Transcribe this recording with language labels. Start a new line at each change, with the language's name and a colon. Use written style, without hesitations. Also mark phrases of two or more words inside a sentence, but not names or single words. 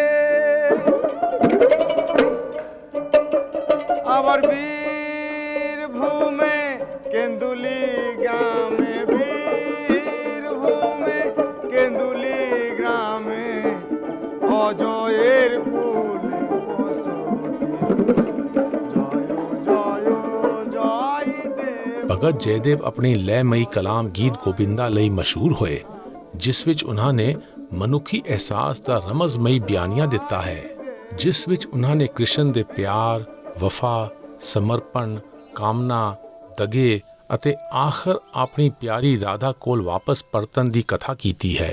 Bangla: আবার বীরভূমে কেন্দুলি গ্রামে, বীরভূমে কেন্দুলি গ্রামে অজয়ের ফুল
Punjabi: ਭਗਤ ਜੈਦੇਵ ਆਪਣੀ ਲੈਮਈ ਕਲਾਮ ਗੀਤ ਗੋਬਿੰਦਾ ਲਈ ਮਸ਼ਹੂਰ ਹੋਏ, ਜਿਸ ਵਿੱਚ ਉਹਨਾਂ ਨੇ ਮਨੁੱਖੀ ਅਹਿਸਾਸ ਦਾ ਰਮਜ਼ਮਈ ਬਿਆਨੀਆ ਦਿੱਤਾ ਹੈ, ਜਿਸ ਵਿੱਚ ਉਹਨਾਂ ਨੇ ਕ੍ਰਿਸ਼ਨ ਦੇ ਪਿਆਰ, ਵਫਾ, ਸਮਰਪਣ, ਕਾਮਨਾ, ਦਗੇ ਅਤੇ ਆਖਰ ਆਪਣੀ ਪਿਆਰੀ ਰਾਧਾ ਕੋਲ ਵਾਪਸ ਪਰਤਣ ਦੀ ਕਥਾ ਕੀਤੀ ਹੈ।